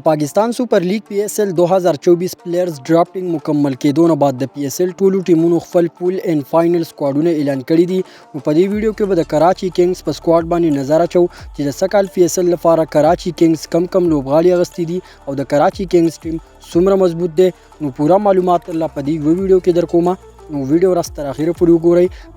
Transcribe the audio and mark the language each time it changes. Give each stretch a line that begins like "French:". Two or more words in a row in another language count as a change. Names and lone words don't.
Pashto: पाकिस्तान सुपर लीग PSL 2024
English: players drafting
Pashto: مکمل کېدو نه بعد د PSL ټولو ټیمونو خپل
English: pool and final
Pashto: سکواډونه اعلان کړي دي. په دې ویډیو کې به د کراچي کینګز په سکواډ باندې نظر اچو چې د سکال PSL لپاره کراچي کینګز کم لوبغاړي اغستې دي او د کراچي کینګز ټیم څومره مضبوط دی. نو پورا معلومات الله په دې ویډیو کې درکوم. نو ویډیو راست تر اخیره پورې وګورئ.